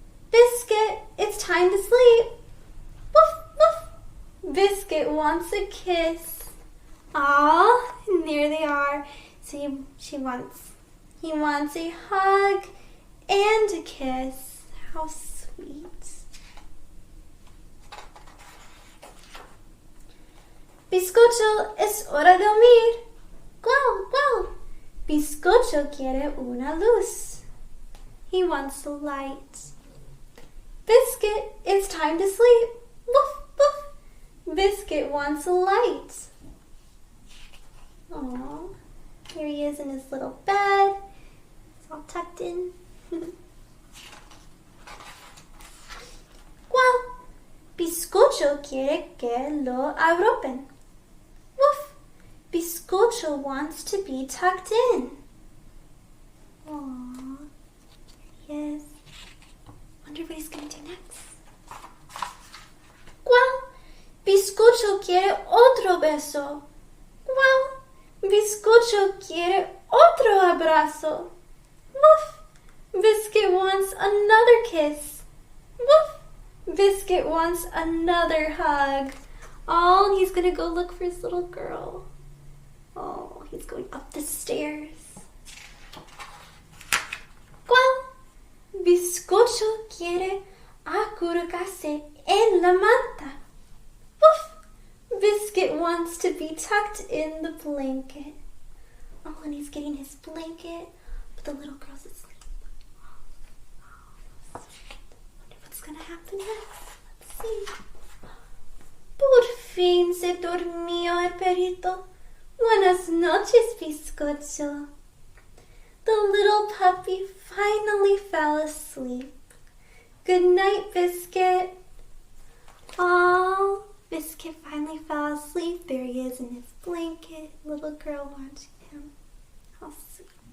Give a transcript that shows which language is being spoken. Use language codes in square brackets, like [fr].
[en] Biscuit, it's time to sleep. Woof, woof. Biscuit wants a kiss. Aw, and there they are. So he wants a hug and a kiss. How sweet. [es] Bizcocho, es hora de dormir. Guau, guau. Bizcocho quiere una luz. [en] He wants a light. Biscuit, it's time to sleep. Woof, woof. Biscuit wants a light. Aww. Here he is in his little bed. It's all tucked in. Guau. [es] Bizcocho quiere que lo arropen. Woof. [en] Bizcocho wants to be tucked in. Aww. Yes. Wonder what he's gonna do next. [es] Well, Bizcocho quiere otro beso. Well, Bizcocho quiere otro abrazo. Woof! [en] Biscuit wants another kiss. Woof! Biscuit wants another hug. Oh, he's gonna go look for his little girl. Oh, he's going up the stairs. [es] Well, Bizcocho quiere acurrucarse en la manta. Woof! [en] Biscuit wants to be tucked in the blanket. Oh, and he's getting his blanket, but the little girl's asleep. Wonder what's gonna happen next. Let's see. [es] Por fin se dormió el perrito. Buenas noches, Bizcocho. [en] The little puppy finally fell asleep. Good night, Biscuit. Aww, Biscuit finally fell asleep. There he is in his blanket. Little girl watching him. How sweet.